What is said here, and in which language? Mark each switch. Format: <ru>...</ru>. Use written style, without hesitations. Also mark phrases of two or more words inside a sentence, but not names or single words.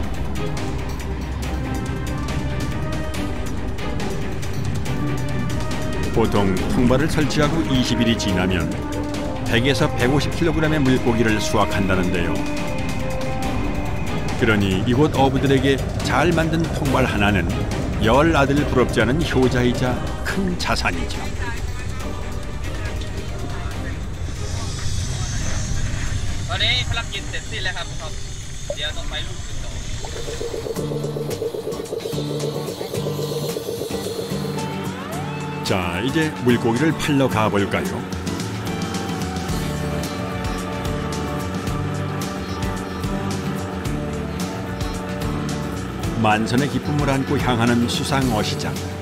<ko>보통 통발을 설치하고 20일이 지나면 100에서 150kg의 물고기를 수확한다는데요. 그러니 이곳 어부들에게 잘 만든 통발 하나는 10아들 부럽지 않은 효자이자 큰 자산이죠.</ko> <th>ตอนนี้ภารกิจเสร็จสิ้นแล้วครับเดี๋ยวต้องไปลูกขึ้นต่อ</th> <ko>자, 이제 물고기를 팔러 가볼까요? 만선의 기쁨을 안고 향하는 수상 어시장.</ko>